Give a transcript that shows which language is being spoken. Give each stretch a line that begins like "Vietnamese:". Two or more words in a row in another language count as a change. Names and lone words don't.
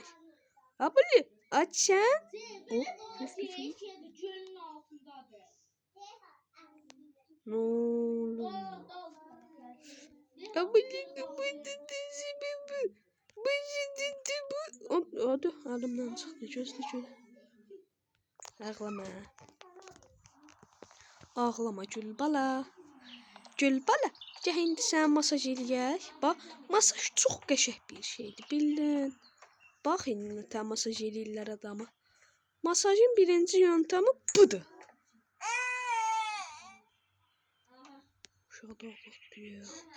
Turkish: Ha böyle aç sen. Ne olur. Ha böyle Hadi elimden çıktı.
Azerbaijani: Gözlə şöyle. Ağlama. Ağlama Gülbala. Gülbala. Gəl indi sən masaj eləyək. Bax, masaj çox qəşəng bir şeydir, bildin. Bax indi tə masaj eləyirlər adamı. Masajın birinci yöntəmi budur.
Turkish: Uşaq da ağlatıyor.